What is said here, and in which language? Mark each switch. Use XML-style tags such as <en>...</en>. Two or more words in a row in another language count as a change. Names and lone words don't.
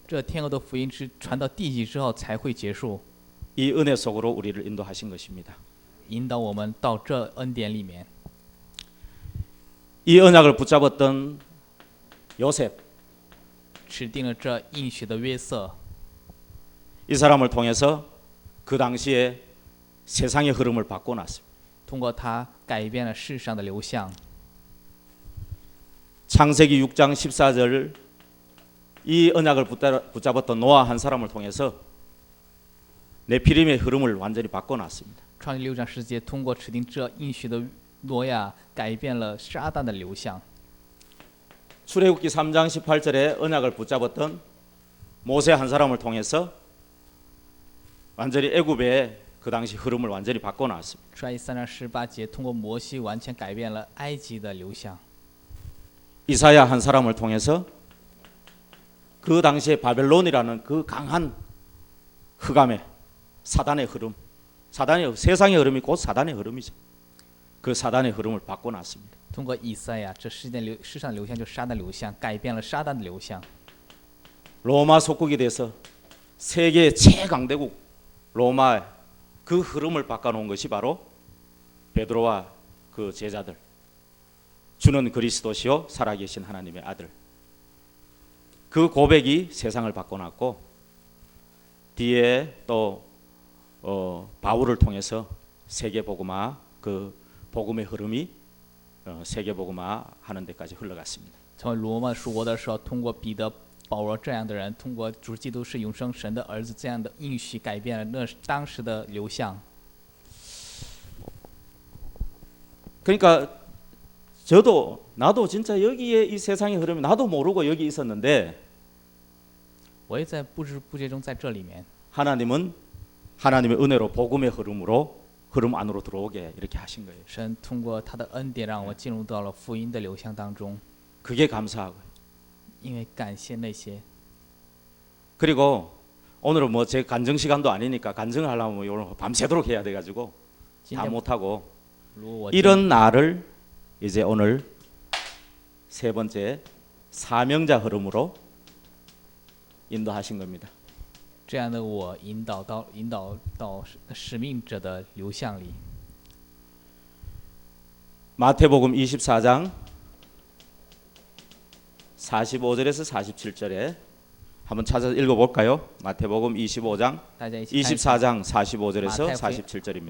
<zh>这天国的福音是传到地极之后才会结束，</zh> <ko>이 은혜 속으로 우리를 인도하신 것입니다.</ko> <zh>引导我们到这恩典里面。</zh> <ko>이 언약을 붙잡았던 요셉,</ko> <zh>指定了这应许的约瑟，</zh> <ko>이 사람을 통해서 그 당시에 세상의 흐름을 바꿔놨습니다.</ko> <zh>通过他改变了世上的流向。</zh> <ko>창세기 6장 14절 이 언약을 붙잡았던 노아 한 사람을 통해서 네피림의 흐름을 완전히 바꿔놨습니다.</ko> <zh>创世6章10节，通过指定这应许的挪亚，改变了撒旦的流向。</zh> <ko>출애굽기 3장 18절에 언약을 붙잡았던 모세 한 사람을 통해서 완전히 애굽의 그 당시 흐름을 완전히 바꿔놨습니다.</ko> <zh>出埃及3章18节，通过摩西完全改变了埃及的流向。</zh> <ko>이사야 한 사람을 통해서 그 당시에 바벨론이라는 그 강한 흑암의 사단의 흐름, 사단의 세상의 흐름이 곧 사단의 흐름이죠. 그 사단의 흐름을 바꿔놨습니다.</ko> <zh>通过以赛亚，这世上的流向就是撒旦流向，改变了撒旦的流向。</zh> <ko>로마 속국이 돼서 세계의 최강대국 로마의 그 흐름을 바꿔놓은 것이 바로 베드로와 그 제자들, 주는 그리스도시요 살아계신 하나님의 아들. 그 고백이 세상을 바꿔놨고 뒤에 또 바울을 통해서 세계복음화 그 복음의 흐름이 세계복음화 하는 데까지 흘러갔습니다.</ko> <zh>成为罗马属国的时候，通过彼得、保罗这样的人，通过主基督是永生神的儿子这样的应许，改变了那当时的流向。</zh> <ko>그러니까 나도 진짜 여기에 이 세상의 흐름이 나도 모르고 여기 있었는데</ko> <zh>我也在不知不觉中在这里面，</zh> <ko>하나님은 하나님의 은혜로 복음의 흐름 안으로 들어오게 이렇게 하신 거예요.</ko> <zh>神通过他的恩典让我进入到了福音的流向当中，</zh> <ko>그게 감사하고요.</ko> <zh>因为感谢那些。</zh> <ko>그리고 오늘은 뭐 제 간증 시간도 아니니까 간증을 하려면 뭐 오늘 밤새도록 해야 돼가지고</ko> <zh>今</zh> <ko>다</ko> <zh>天</zh> <ko>못하고</ko> <zh>如果我</zh> <ko>이런 나를 이제 오늘 세 번째 사명자 흐름으로 인도하신 겁니다.</ko> <zh>这样的我引导到使命者的流向里。</zh> <ko>마태복음 24장 45절에서 47절에 한번 찾아서 읽어볼까요? 마태복음 25장</ko> <zh>大家一起看一下</zh> <ko>24장 45절에서</ko> <zh>马太福音</zh> <ko>47절입니다.</ko>